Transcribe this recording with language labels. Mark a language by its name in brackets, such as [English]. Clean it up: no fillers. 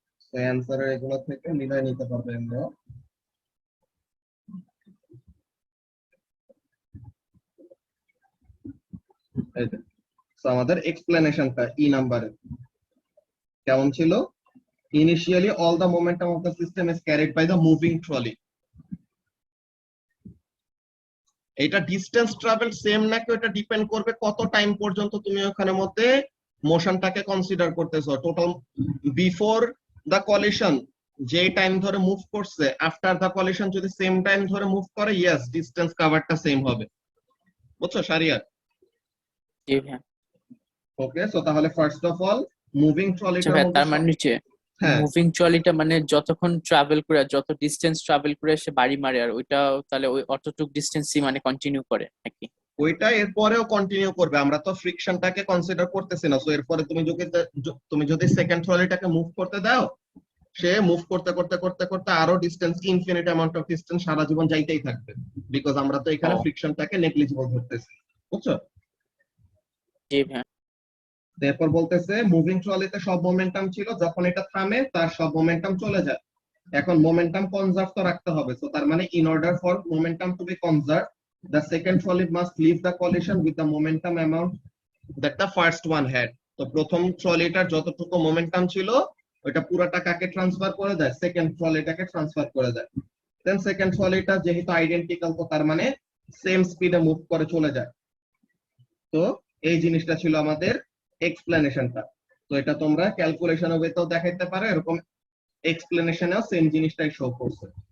[Bangla] তো অ্যানসারের এগুলো থেকে মিলাই নিতে পারবে আমরা। এই যে, তো আমাদের এক্সপ্লেনেশনটা ই নাম্বারে কেমন ছিল? [English] Initially, all the momentum of the system is carried by the moving trolley. [Bangla] এটা ডিসটেন্স ট্রাভেল সেম নাকি ওটা ডিপেন্ড করবে কত টাইম পর্যন্ত তুমি ওখানে মধ্যে মোশনটাকে কনসিডার করতেছো। টোটাল বিফোর দা কলিশন যে টাইম ধরে মুভ করছে, আফটার দা কলিশন যদি সেম টাইম ধরে মুভ করে, ইয়েস ডিসটেন্স কভারটা সেম হবে। বুঝছো শারিয়ার? জি ভাইয়া। ওকে, সো তাহলে ফার্স্ট অফ অল মুভিং আচ্ছা ট্রলিটার ভাইয়া, মধ্যে তার মানে হচ্ছে হ্যাঁ মুভিং ট্রলিটা মানে যতক্ষণ ট্রাভেল করে, যত ডিস্টেন্স ট্রাভেল করে সে বাড়ি মারে, আর ওইটা তাহলে ওই অতটুক ডিস্টেন্সই মানে কন্টিনিউ করে নাকি? ওইটা এরপরেও কন্টিনিউ করবে, আমরা তো ফ্রিকশনটাকে কনসিডার করতেছি না। সো এরপরে তুমি যদি সেকেন্ড ট্রলিটাকে মুভ করতে দাও, সে মুভ করতে করতে করতে করতে আরো distance, infinite amount of distance সারা জীবন যাইতেই থাকবে, বিকজ আমরা তো এখানে ও। ফ্রিকশনটাকে নেগলিজিবল ধরতেছি। বুঝছো? জি ভাইয়া। এরপর বলতেছে মুভিং ট্রলিতে সব মোমেন্টাম ছিল, যখন এটা থামে তার সব মোমেন্টাম চলে যায়। এখন মোমেন্টাম কনজার্ভ তো রাখতে হবে। সো তার মানে [English] In order for momentum to be conserve, the second trolley must leave the collision with the momentum amount that the first one had। [Bangla] তো প্রথম ট্রলিটার যতটুকু মোমেন্টাম ছিল ওইটা পুরোটা কাকে ট্রান্সফার করে দেয়? সেকেন্ড ট্রলিটাকে ট্রান্সফার করে দেয়। দেন সেকেন্ড ট্রলিটা যেহেতু আইডেন্টিক্যাল, তো তার মানে সেম স্পিডে মুভ করে চলে যায়। তো এই জিনিসটা ছিল আমাদের এক্সপ্লেনেশনটা। তো এটা তোমরা ক্যালকুলেশন ওয়েতেও দেখাইতে পারো, এরকম এক্সপ্লেনেশনেও সেম জিনিসটাই শো করছে।